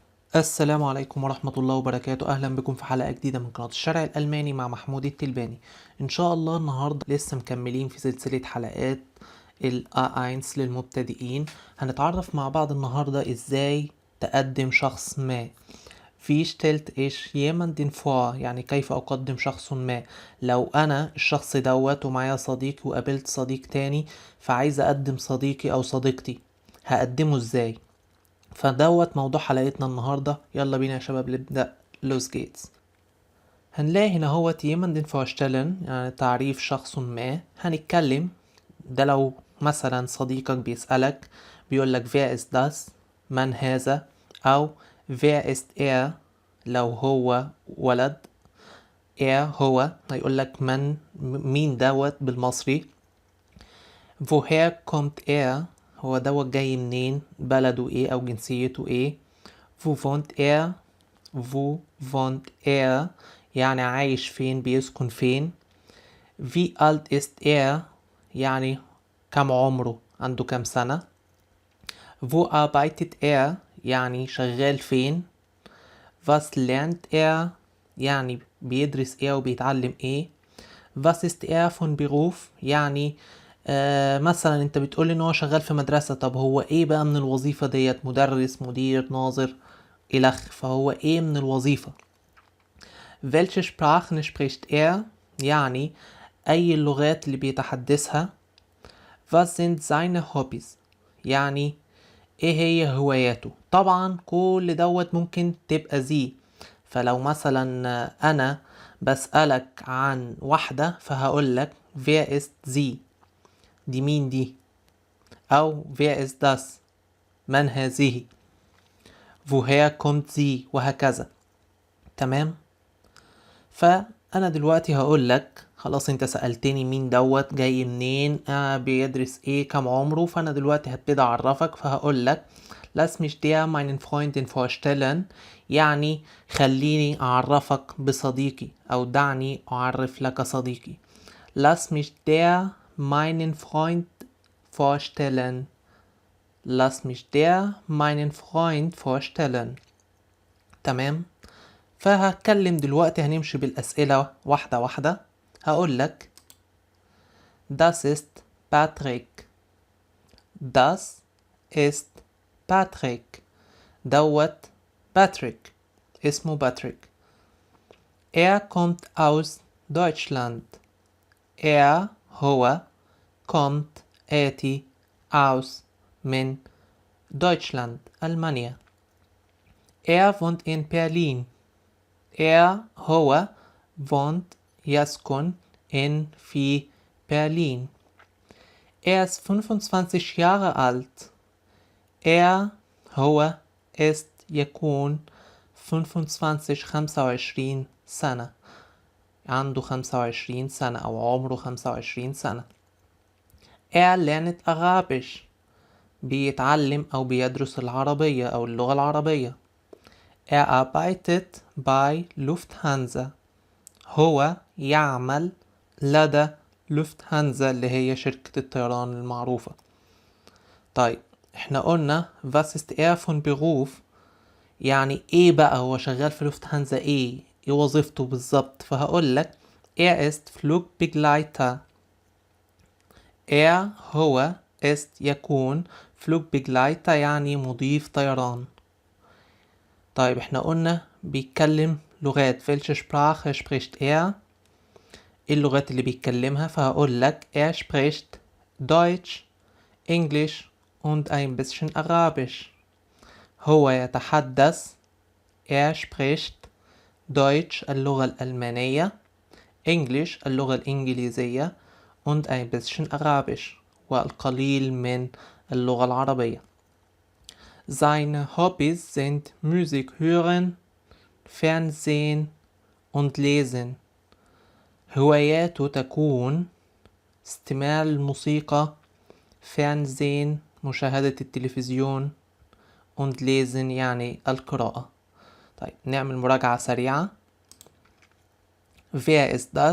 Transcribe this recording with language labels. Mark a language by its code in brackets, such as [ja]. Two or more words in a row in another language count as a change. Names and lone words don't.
[ar] السلام عليكم ورحمة الله وبركاته. أهلا بكم في حلقة جديدة من قناة الشرع الألماني مع محمود التلباني. إن شاء الله النهاردة لسه مكملين في سلسلة حلقات ال A1 للمبتدئين. هنتعرف مع بعض النهاردة إزاي تقدم شخص ما. [de] Wie stellt ich jemanden vor؟ [ar] يعني كيف أقدم شخص ما. لو أنا الشخص دوت ومعايا صديقي وقابلت صديق تاني فعايز أقدم صديقي أو صديقتي، هقدمه إزاي؟ فدوت موضوع حلقتنا النهاردة. يلا بينا يا شباب نبدأ. [de] Los geht's. [ar] هنلاقي هنا هو [de] jemanden vorstellen [ar] يعني تعريف شخص ما. هنتكلم ده لو مثلا صديقك بيسألك بيقولك [de] wer ist das؟ [ar] من هذا؟ أو [de] wer ist er؟ [ar] لو هو ولد هو هيقولك مين دوت بالمصري. [de] woher kommt er؟ [ar] هو دوت جاي منين، بلده ايه او جنسيته ايه. [de] wo wohnt er؟ wo wohnt er [ar] يعني عايش فين، بيسكن فين. [de] wie alt ist er؟ [ar] يعني كم عمره، عنده كم سنة. [de] wo arbeitet er؟ [ar] يعني شغال فين. [de] was lernt er؟ [ar] يعني بيدرس ايه وبيتعلم ايه. [de] was ist er von Beruf؟ [ar] يعني مثلا انت بتقول ان هو شغال في مدرسة، طب هو ايه بقى من الوظيفة ديت، مدرس، مدير، ناظر، الخ، فهو ايه من الوظيفة. [de] welche Sprachen spricht er؟ [ar] يعني اي اللغات اللي بيتحدثها. [de] was sind seine Hobbys؟ [ar] يعني ايه هي هواياته. طبعا كل دوت ممكن تبقى زي، فلو مثلا انا بسألك عن واحدة فهقولك [de] wer ist sie؟ [ar] دي مين دي. او [de] wer ist das؟ [ar] من هذه. [de] woher kommt sie؟ وهكذا. [ar] تمام. فانا دلوقتي هقولك خلاص انت سألتني مين دوت، جاي منين، بيدرس ايه، كم عمره، فانا دلوقتي هبتدي اعرفك فهقولك [de] lass mich dir meinen Freundin vorstellen، [ar] يعني خليني اعرفك بصديقي او دعني اعرف لك صديقي. [de] lass mich dir meinen Freund vorstellen. lass mich dir meinen Freund vorstellen. [ar] تمام. فهتكلم دلوقتي، هنمشي بالأسئلة واحدة واحدة. [de] هقولك das ist Patrick. das ist Patrick. [ar] دوت باتريك، اسمه باتريك. [de] er kommt aus Deutschland. [ar] هو kommt آتي aus من Deutschland ألمانيا. [de] wohnt in Berlin. [ar] هو wohnt يسكن في برلين. [de] ist 25 Jahre alt. [ar] هو ist يكون 25 سنة، عنده 25 سنة أو عمره 25 سنة. [de] lernt Arabisch، [ar] بيتعلم أو بيدرس العربية أو اللغة العربية. [de] arbeitet bei Lufthansa، [ar] هو يعمل لدى لوفتهانزا اللي هي شركة الطيران المعروفة. طيب احنا قلنا [de] was ist er von Beruf، [ar] يعني ايه بقى هو شغال في لوفتهانزا، ايه وظيفته بالظبط. [de] فهقولك ist Flugbegleiter. [ar] هو ist يكون Flugbegleiter يعني مضيف طيران. طيب احنا قلنا بيتكلم لغات. [de] welche Sprache spricht er؟ [ar] ايه اللغات اللي بيتكلمها. فهقول لك [de] er spricht Deutsch, English und ein bisschen Arabisch. [ar] هو يتحدث [de] spricht Deutsch [ar] اللغة الألمانية، English اللغة الإنجليزية [de] und ein bisschen Arabisch [ar] والقليل من اللغة العربية. [de] Seine Hobbys sind Musik hören, Fernsehen und lesen. [ar] هواياته تكون استماع الموسيقى، Fernsehen مشاهدة التلفزيون، [de] und lesen [ar] يعني القراءة. طيب نعمل مراجعة سريعة. [de] wer ist das؟